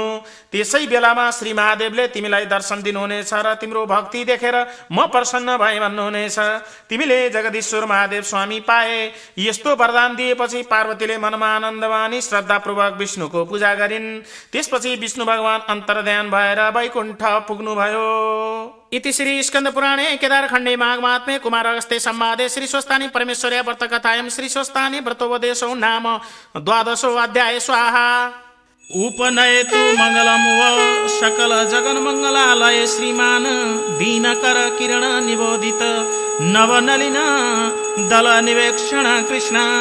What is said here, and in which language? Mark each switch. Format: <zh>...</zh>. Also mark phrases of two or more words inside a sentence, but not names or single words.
<ne>त्यसै बेलामा श्री महादेवले तिमीलाई दर्शन दिनुहुनेछ र तिम्रो भक्ति देखेर म प्रसन्न भए भन्नुहुनेछ। तिमीले जगदीश्वर महादेव स्वामी पाए। यस्तो वरदान दिएपछि पार्वतीले मनमा आनन्द मानी श्रद्धापूर्वक विष्णुको पूजा गरिन्। त्यसपछि विष्णु भगवान अन्तर्ध्यान भएर वैकुण्ठ पुग्नुभयो।</ne> <sa>इति श्री स्कंद पुराणे केदारखण्डे माघमात्म्ये कुमार अगस्त्य संवादे श्री स्वस्थानी परमेश्वर्या व्रतकथायां श्री स्वस्थानी व्रतोपदेशो नाम 12 अध्याय। स्वाहा। उपनयतु मंगलम व सकल जगन मंगलालय श्रीमान दीनकर किरण निबोधित नवनलिन दल निवेक्षण कृष्ण</sa>